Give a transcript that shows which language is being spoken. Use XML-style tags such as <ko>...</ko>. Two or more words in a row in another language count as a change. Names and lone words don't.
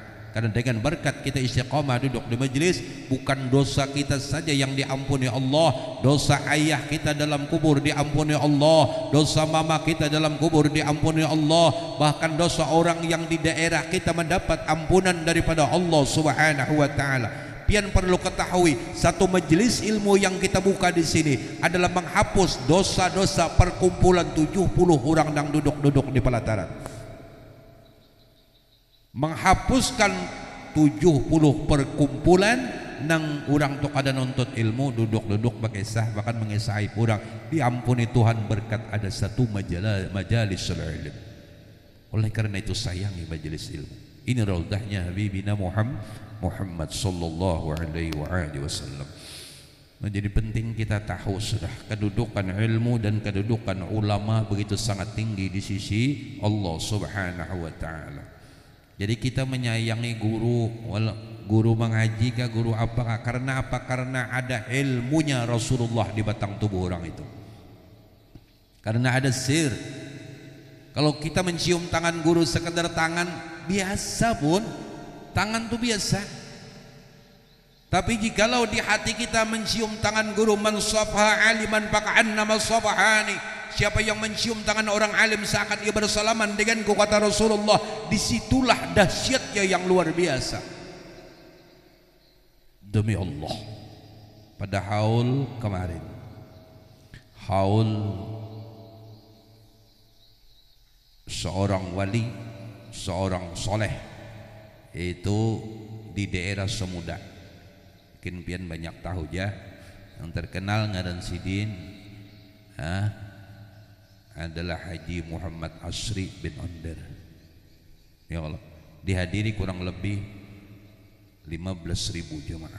<id>Karena dengan berkat kita istiqamah duduk di majelis, bukan dosa kita saja yang diampuni Allah, dosa ayah kita dalam kubur diampuni Allah, dosa mama kita dalam kubur diampuni Allah, bahkan dosa orang yang di daerah kita mendapat ampunan daripada Allah</id> <ar>سبحانه وتعالى.</ar> <id>Pian perlu ketahui, satu majelis ilmu yang kita buka di sini adalah menghapus dosa-dosa perkumpulan 70 orang yang duduk-duduk di pelataran.</id> <bjn>Menghapuskan 70 perkumpulan nang orang tok ada nuntut ilmu duduk-duduk mengisah, bahkan mengisahai orang diampuni Tuhan berkat ada satu majalis ilmu.</bjn> <id>Oleh karena itu sayangi majelis ilmu. Ini raudahnya Habibina Muhammad</id> <ar>صلى الله عليه وسلم.</ar> <id>Menjadi penting kita tahu sudah kedudukan ilmu dan kedudukan ulama begitu sangat tinggi di sisi Allah</id> <ar>سبحانه وتعالى.</ar> <id>Jadi kita menyayangi guru mengaji kah, guru apakah? Karena apa? Karena ada ilmunya Rasulullah di batang tubuh orang itu. Karena ada sir. Kalau kita mencium tangan guru sekedar tangan biasa pun, tangan itu biasa. Tapi jikalau di hati kita mencium tangan guru,</id> <ar>من صافح عالما فكأنما صافحني,</ar> <id>siapa yang mencium tangan orang alim seakan ia bersalaman denganku, kata Rasulullah. Disitulah dahsyatnya yang luar biasa. Demi Allah, pada haul kemarin, haul seorang wali, seorang soleh, itu di daerah Semuda.</id> <bjn>Mungkin pian banyak tahu ya, yang terkenal ngaran sidin adalah Haji Muhammad Asri bin Onder.</bjn> <id>Ya Allah, dihadiri kurang lebih 15.000 jemaah.</id>